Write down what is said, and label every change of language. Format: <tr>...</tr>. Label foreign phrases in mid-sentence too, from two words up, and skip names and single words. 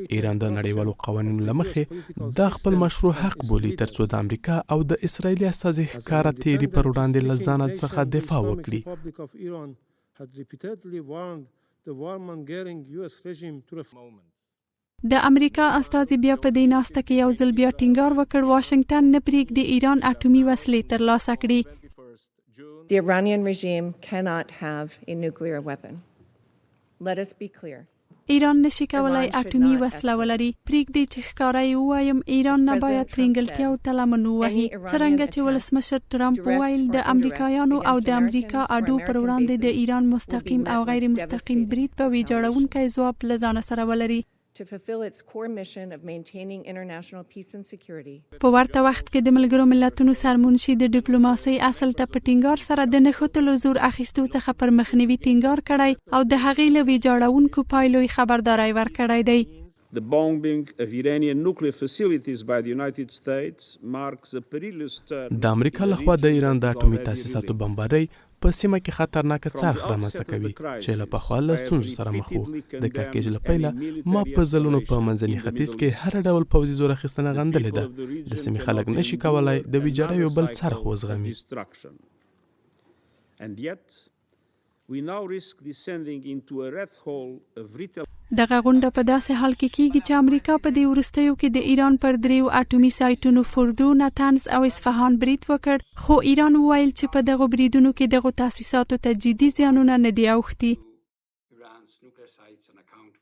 <ps>ایران د نړیوالو قوانینو له مخې دا خپل مشروع حق بولي ترڅو د امریکا او د اسراییلي استازي ښکاره تیري پر وړاندې له ځانه څخه دفاع وکړي. د امریکا استازي بیا په دې ناسته کې یو ځل بیا ټینګار وکړ واشنگټن نه پرېږدي ایران اټومي وسلې ترلاسه کړي.</ps> <en>The Iranian regime cannot have a nuclear weapon. Let us be clear.</en> <ps>ایران نشي کولای اټومي وسله ولري. پرېږدي چې ښکاره یې ووایم ایران نه باید ترنګلتیاو ته لمن ووهي. څرنګه چې ولسمشر ټرمپ وویل د امریکایانو او د امریکا اډو پر وړاندې د ایران مستقیم او غیر مستقیم برید په ویجاړونکی ځواب له ځانه سره ولري.</ps> <en>To fulfill its core mission of maintaining international peace and security.</en> <ps>په ورته وخت کې د ملګرو ملتونو سرمنشي د ډیپلوماسۍ اصل ته په ټینګار سره د نښتو زور اخیستو څخه پر مخنیوي ټینګار کړی او د هغې له ویجاړونکو پایلو خبرداری ورکړی دی.</ps> <en>The bombing of Iranian nuclear facilities by the United States marks a perilous turn.</en> <ps>د امریکا لخوا د ایران د اټومي تاسیساتو بمبارۍ په سیمه کې خطرناکه څرخ رامنځته کوي چې له پخوا له ستونزو سره مخ وو. د کړکېچ له پیله ما په ځلونو په منځني ختیځ کې هر ډول پوځي زور اخیستنه غندلې ده. د سیمې خلک نشي کولای د ویجاړیو بل څرخ وزغمي.</ps> <en>And yet we now risk descending into a rat hole of retail.</en> <ps>دغه غونډه په داسې حال کې کیږي چې امریکا په دې وروستیو کې د ایران پر دریو اټومي سایټونو فوردو، نتنز او اصفهان برید وکړ، خو ایران وویل چې په دغو بریدونو کې دغو تاسیساتو ته جدي زیانونه نه دي اوښتي.</ps>